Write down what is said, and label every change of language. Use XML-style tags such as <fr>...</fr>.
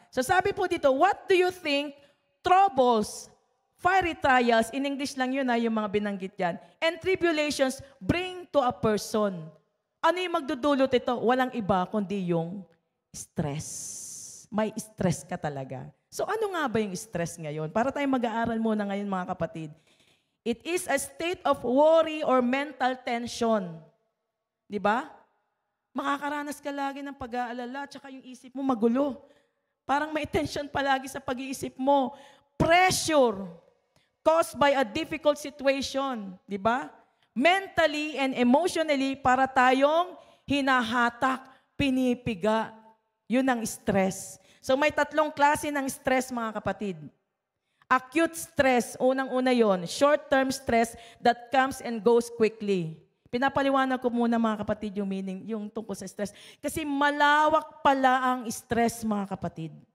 <tl>So sabi po dito,</tl> <en>what do you think troubles, fiery trials, in English</en> <tl>lang yun yung mga binanggit yan,</tl> <en>and tribulations bring to a person?</en> <tl>Ano yung magdudulot ito? Walang iba kundi yung stress. May stress ka talaga. So ano nga ba yung stress ngayon? Para tayong mag-aaral muna ngayon mga kapatid.</tl> <en>It is a state of worry or mental tension.</en> <tl>Di ba? Makakaranas ka lagi ng pag-aalala at saka yung isip mo magulo. Parang may tension palagi sa pag-iisip mo.</tl> <en>Pressure caused by a difficult situation.</en> <tl>Di ba?</tl> <en>Mentally and emotionally,</en> <tl>para tayong hinahatak, pinipiga. Yun ang stress. So may tatlong klase ng stress mga kapatid. Acute stress, unang-una yon.</tl> <en>Short-term stress that comes and goes quickly.</en> <tl>Pinapaliwanag ko muna mga kapatid yung meaning, yung tungkol sa stress. Kasi malawak pala ang stress mga kapatid.</tl>